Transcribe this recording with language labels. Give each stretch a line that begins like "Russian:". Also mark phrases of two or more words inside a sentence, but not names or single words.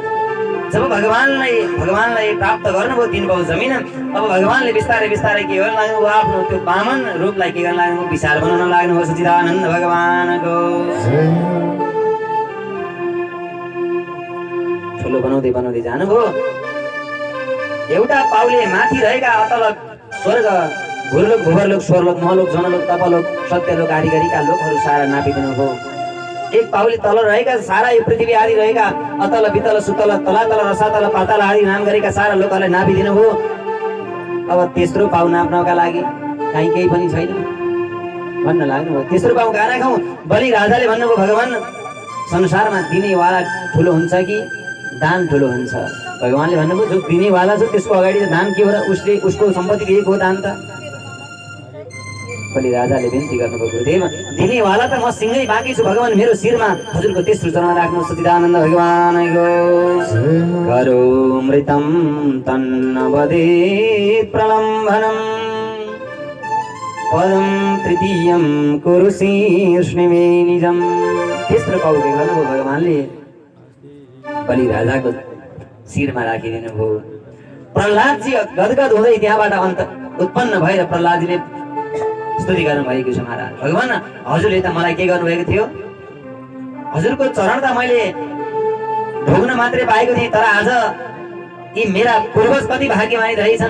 Nepali: जब भगवानलाई प्राप्त गर्नुभयो 3 पाउ जमिन, अब भगवानले बिस्तारै बिस्तारै के गर्न लाग्नुभयो, आफ्नो त्यो वामन रूपलाई के गर्न लाग्नुभयो, विशाल बनाउन लाग्नुभयो। सच्चिदानन्द भगवानको ठुलो बनाउँदै बनाउँदै जानुभयो। एउटा पाउले माथि रहेका अतल स्वर्ग, भूलोक, भूवर्लोक, स्वरलोक, महलोक, जनलोक, तपलोक, सत्यलोक आदि गरीका लोकहरू सारा नापिदिनु भयो। एक पाउले तल रहेका सारा यो पृथ्वी आदि रहेका अतल वितल सुतल तलातल रसातल पाताल आदि नाम गरेका सारा लोकहरूलाई नापिदिनु भयो। अब तेस्रो पाउ नाप्नका लागि कहीँ केही पनि छैन भन्न लाग्नुभयो। तेस्रो पाउ कहाँ राखौँ? बलि राजाले भन्नुभयो, भगवान संसारमा दिनेवाला ठुलो हुन्छ कि दान ठुलो हुन्छ? भगवानले भन्नुभयो, जो दिनेवाला छ त्यसको अगाडि त दान के हो र? उसले उसको सम्पत्ति दिएको हो दान त। बलि राजाले बिन्ती गर्नुभयो, गुरुदेव दिनेवाला त म सिंगै बाँकी छु, भगवान मेरो शिरमा हजुरको तेस्रो चरण राख्नु। सच्चिदानन्द भगवानको
Sanskrit: करो मृतं तन्न वदेत् प्रलम्भनं पदं तृतीयं कुरु शीर्ष्णिमे निजं।
Nepali: तेस्रो पाउ के गर्नुभयो, भगवानले बलि राजाको शिरमा राखिदिनु भयो। प्रहलादजी गदगद हुँदै त्यहाँबाट अन्त उत्पन्न भएर प्रहलादजीले स्तुति गर्नु भएको छ, महाराज भगवान हजुरले त मलाई के गर्नुभएको थियो, हजुरको चरण त मैले भोग्न मात्रै पाएको थिएँ, तर आज यी मेरा पूर्वज कति भाग्यमानी रहेछन्।